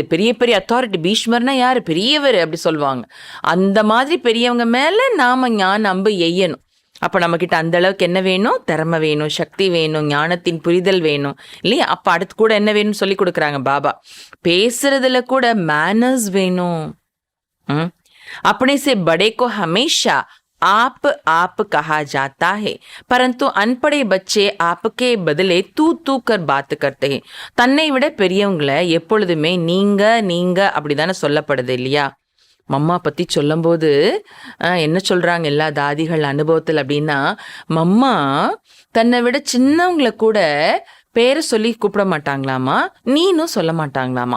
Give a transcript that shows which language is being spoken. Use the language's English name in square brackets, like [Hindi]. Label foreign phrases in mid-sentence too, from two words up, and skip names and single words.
[Tamil] பெரிய பெரிய அத்தாரிட்டி, பீஷ்மர்னா யாரு, பெரியவர் அப்படி சொல்லுவாங்க. அந்த மாதிரி பெரியவங்க மேல நாம ஞான அம்பு எய்யணும். அப்ப நம்ம கிட்ட அந்த அளவுக்கு என்ன வேணும், திறமை வேணும், சக்தி வேணும், ஞானத்தின் புரிதல் வேணும் இல்லையா. அப்ப அடுத்து கூட என்ன வேணும்னு சொல்லி கொடுக்குறாங்க பாபா. பேசுறதுல கூட மேனர்ஸ் வேணும். [Hindi] अपने से बड़े को हमेशा आप कहा जाता है, परंतु अनपढ़े बच्चे आपके बदले तू तू कर बात करते हैं. [Tamil] தன்னை விட பெரியவங்களை எப்பொழுதுமே நீங்க நீங்க அப்படிதானே சொல்லப்படுது இல்லையா? மம்மா பற்றி சொல்லும்போது என்ன சொல்கிறாங்க எல்லா தாதிகள் அனுபவத்தில் அப்படின்னா, மம்மா தன்னை விட சின்னவங்களை கூட பேரை சொல்லி கூப்பிட மாட்டாங்களாமா, நீனும் சொல்ல மாட்டாங்களாமா.